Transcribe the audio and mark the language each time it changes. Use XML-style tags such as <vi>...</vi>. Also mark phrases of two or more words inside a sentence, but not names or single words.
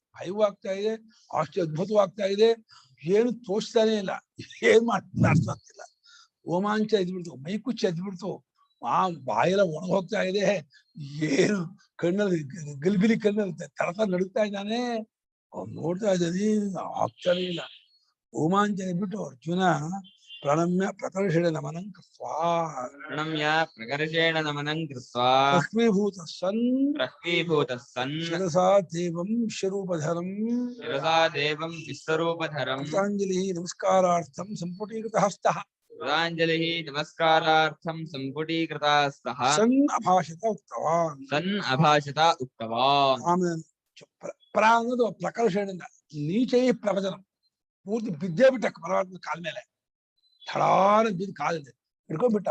<kn>ಭಯವೂ ಆಗ್ತಾ ಇದೆ, ಆಶ್ಚರ್ಯ ಅದ್ಭುತವೂ ಆಗ್ತಾ ಇದೆ, ಏನು ತೋರಿಸ್ತಾನೆ ಇಲ್ಲ, ಏನ್ ಮಾಡ್ತಿಲ್ಲ. ರೋಮಾಂಚ ಎದ್ಬಿಡ್ತು, ಮೈಕುಚ್ಚಿ ಎದ್ಬಿಡ್ತು, ಆ ಬಾಯೆಲ್ಲ ಒಣಗ ಹೋಗ್ತಾ ಇದೆ, ಏನು ಕಣ್ಣಲ್ಲಿ ಗಲಿಬಿಲಿ ಕಣ್ಣಲ್ಲಿ ತರತ ನಡುಗ್ತಾ ಇದ್ದಾನೆ. ಅವ್ನು ನೋಡ್ತಾ ಇದ್ದಾನೆ, ಆಗ್ತಾನೆ ಇಲ್ಲ. ರೋಮಾಂಚ ಎದ್ಬಿಟ್ಟು ಅರ್ಜುನ</kn> <sa>ಪ್ರಣಮ್ಯ ಪ್ರಕರ್ಷೇಣ ನಮನಂ ಕೃತ್ವಾ ಲಕ್ಷ್ಮೀಭೂತ ಸನ್ ಶಿರಸಾ ದೇವಂ ವಿಶ್ವರೂಪಧರಂ ಕೃತಾಂಜಲಿ ನಮಸ್ಕಾರಾರ್ಥಂ ಸಂಪುಟೀಕೃತ ಹಸ್ತಃ. ಕೃತಾಂಜಲಿಃ ನಮಸ್ಕಾರಾರ್ಥಂ ಸಂಪುಟೀಕೃತಾ ಸ್ತಃ ಸನ್ ಅಭಾಷಿತ ಉಕ್ತವಾನ್. ಸನ್ ಅಭಾಷತ ಉಕ್ತವಾನ್.</sa> <kn>ಆಮೇಲೆ ಪ್ರ ಅನ್ನೋದು ಪ್ರಕರ್ಷಣೆಯಿಂದ ನೀಚೈ ಪ್ರವಚನ ಪೂರ್ತಿ ಬಿದ್ದೇ ಬಿಟ್ಟ ಪರಮಾತ್ಮ ಕಾಲ ಮೇಲೆ ಥಳಾರ ಬಿದ್ದು ಕಾಲಿದೆ ಹಿಡ್ಕೊಂಡ್ಬಿಟ್ಟ.</kn>